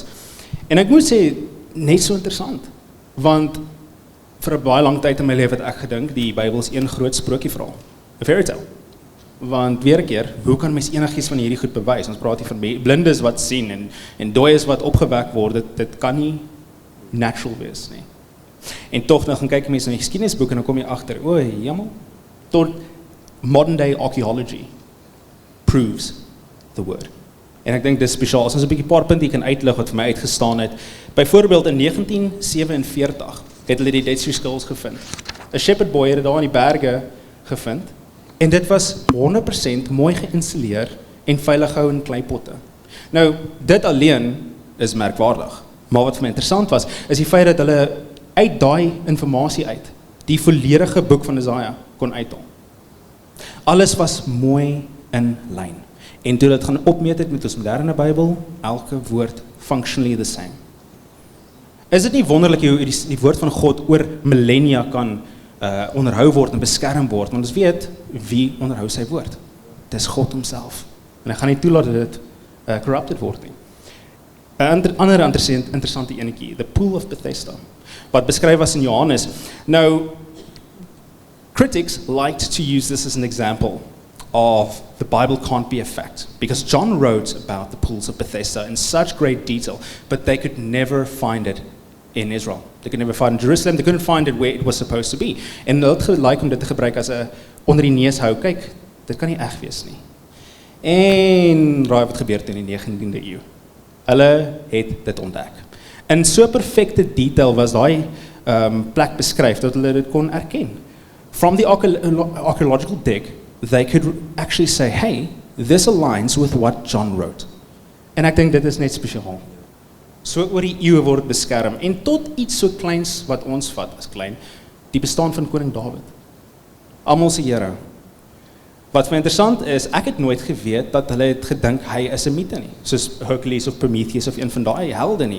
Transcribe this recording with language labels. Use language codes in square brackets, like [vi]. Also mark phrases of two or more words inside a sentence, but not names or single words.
[af] En ek moet sê, net so interessant, want vir 'n baie lang tyd in my lewe het ek gedink die Bybel is een groot sprookieverhaal, 'n [en] fairy tale. [af] Want weer 'n keer, hoe kan mens enigiets van hierdie goed bewys? Ons praat hier van blindes wat sien en dooies wat opgewek word, dit kan nie natural wees nie. En tog nou gaan kyk mense na die geskiedenisboeke en dan kom jy agter, o, jammer, tot [en] modern day archaeology proves the word. [af] En ek dink dis spesiaal, as ons 'n bietjie paar punte kan uitlig wat vir my uitgestaan het. Byvoorbeeld in 1947 het hulle die Dead Sea Scrolls gevind. 'n [en] Shepherd boy [af] het dit daar in die berge gevind. En dit was 100% mooi geïnstalleer en veilig gehou in kleipotte. Nou, dit alleen is merkwaardig. Maar wat vir my interessant was, is die feit dat hulle uit daai inligting uit die volledige boek van Jesaja kon uithaal. Alles was mooi in lyn. En toe dit gaan opmeet het met ons moderne Bybel, elke woord [en] functionally the same. [af] Is dit nie wonderlik hoe die woord van God oor millennia kan onderhou word en beskerm word, want ons weet wie onderhou sy woord. Dis God homself. En hy gaan nie toelaat dat dit corrupted word nie. 'n ander interessante enetjie, the Pool of Bethesda, wat beskryf was in Johannes. Nou, [en] critics liked to use this as an example of the Bible can't be a fact, because John wrote about the pools of Bethesda in such great detail, but they could never find it in Israel. They could never find it in Jerusalem, they couldn't find it where it was supposed to be. [af] En hulle het gelyk om dit te gebruik as 'n onder die neus hou, kyk, dit kan nie reg wees nie. En raai wat gebeur het in die 19de eeu. Hulle het dit ontdek. In so perfekte detail was daai plek beskryf dat hulle dit kon erken. [en] From the archaeological dig, they could actually say, hey, this aligns with what John wrote. [af] En ek dink dit is net spesiaal. So oor die eeue word beskerm, en tot iets so kleins wat ons vat as klein, die bestaan van koning Dawid. Almal se hero. Wat vir my interessant is, ek het nooit geweet dat hulle het gedink hy is 'n mite nie, soos Hercules of Prometheus of een van daai helde nie.